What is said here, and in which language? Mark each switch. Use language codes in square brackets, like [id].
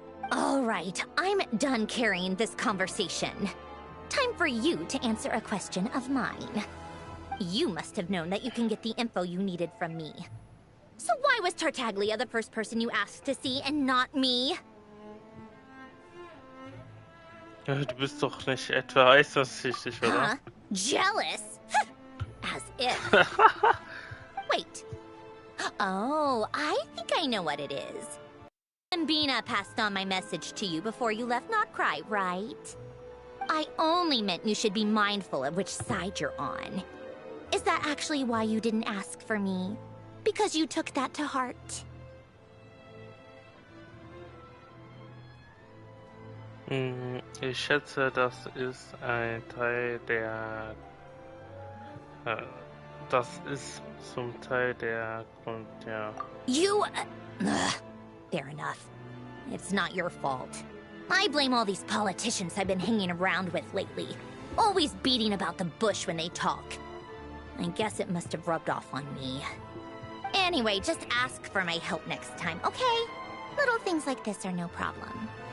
[en] All right, I'm done carrying this conversation. Time for you to answer a question of mine. You must have known that you can get the info you needed from me. So why was Tartaglia the first person you asked to see and not me? [de] Du bist doch nicht etwa eifersüchtig, oder? [en] Huh? Jealous? As if. Wait. Oh, I think I know what it is. Mbina passed on my message to you before you left Not Cry, right? I only meant you should be mindful of which side you're on. Is that actually why you didn't ask for me? Because you took that to heart? [de] Ich schätze, das ist ein Teil der... das ist zum Teil der Grund, ja. [en] You... fair enough. It's not your fault. I blame all these politicians I've been hanging around with lately. Always beating about the bush when they talk. I guess it must have rubbed off on me. Anyway, just ask for my help next time, okay? Little things like this are no problem.